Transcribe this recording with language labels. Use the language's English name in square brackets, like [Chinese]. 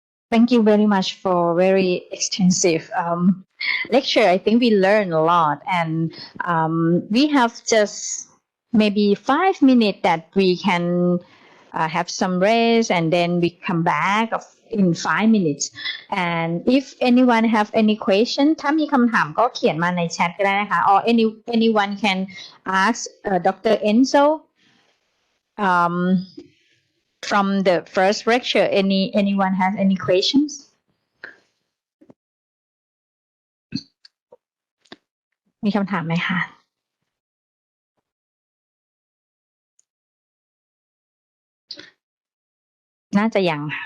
[English] Thank you very much for very extensive lecture. I think we learned a lot, and we have just maybe 5 minutes that we can have some rest, and then we come back in 5 minutes. And if anyone have any question [Thai] ถ้ามีคำถามก็เขียนมาในแชทก็ได้นะคะ [English] or anyone can ask Dr. Enzo from the first lecture. Anyone has any questions? [Thai] มีคำถามไหมคะน่าจะยัง